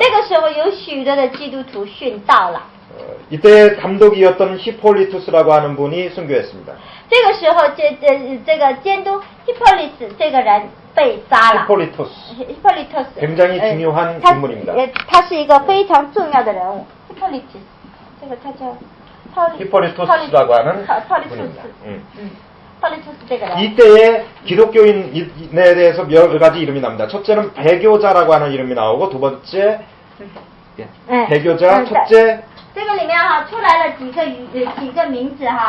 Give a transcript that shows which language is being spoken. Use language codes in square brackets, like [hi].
[zh] 这个时候有许多的基督徒殉道了。 [ko] 이때 감독이었던 히폴리투스라고 하는 분이 순교했습니다. [zh] 这个时候，这个监督 히폴리스 这个人被杀了。 [ko] 히폴리투스 히폴리토스 굉장히 중요한 인물입니다. [zh] 他是一个非常重要的人物。 히폴리투스 这个他叫 [ko] 히폴리투스라고 하는 분입니다. [zh] 히폴리투스 这个人。 [ko] 이때의 기독교인에 대해서 여러 가지 이름이 나옵니다. 첫째는 배교자라고 하는 이름이 나오고 두 번째 배교자 첫째 [zh] 这个里面哈出来了几个名字哈。